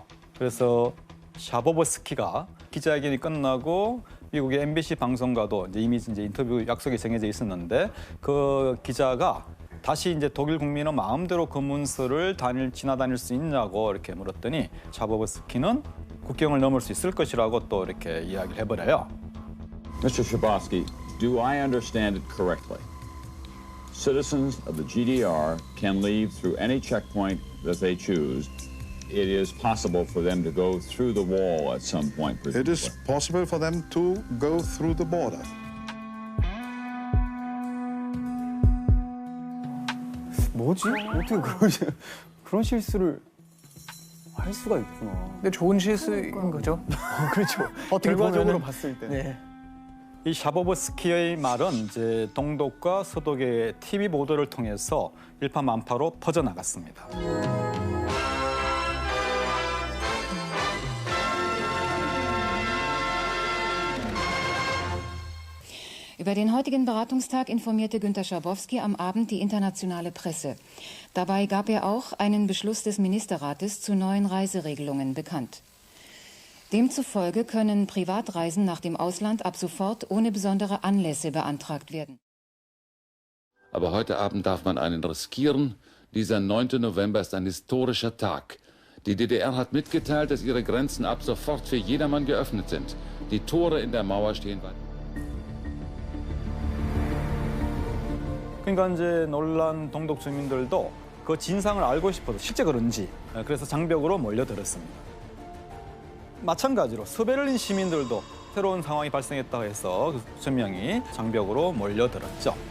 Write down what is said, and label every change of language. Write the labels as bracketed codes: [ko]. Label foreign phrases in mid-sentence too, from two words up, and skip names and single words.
[ko] 그래서 샤보버스키가 기자회견이 끝나고 미국의 MBC 방송과도 이미 인터뷰 약속이 정해져 있었는데 그 기자가 다시 이제 독일 국민은 마음대로 검문소를 지나다닐 수 있냐고 이렇게 물었더니 샤보버스키는 국경을 넘을 수 있을 것이라고 또 이렇게 이야기를 해버려요. [en] Mr. Schabowski, do I understand it correctly? Citizens of the GDR can leave through any checkpoint that they choose. It is possible for them to go through the wall at some point, presumably. It is possible for them to go through the border. [ko] 뭐지? 어떻게 그런 실수를 할 수가 있구나. 근데 좋은 실수인 거죠. 그렇죠. 어떻게 결과적으로 봤을 때. 네. 이 샤보버스키의 말은 이제 동독과 서독의 TV 보도를 통해서 일파만파로 퍼져나갔습니다. [de] Über den heutigen Beratungstag informierte Günter Schabowski am Abend die internationale Presse. Dabei gab er auch einen Beschluss des Ministerrates zu neuen Reiseregelungen bekannt. Demzufolge können Privatreisen nach dem Ausland ab sofort ohne besondere Anlässe beantragt werden. Aber heute Abend darf man einen riskieren. Dieser 9. November ist ein historischer Tag. Die DDR hat mitgeteilt, dass ihre Grenzen ab sofort für jedermann geöffnet sind. Die Tore in der Mauer stehen weiter. [ko] 그러니까 이제 놀란 동독 주민들도 그 진상을 알고 싶어서 실제 그런지 그래서 장벽으로 몰려들었습니다. 마찬가지로 서베를린 시민들도 새로운 상황이 발생했다고 해서 수천 명이 장벽으로 몰려들었죠.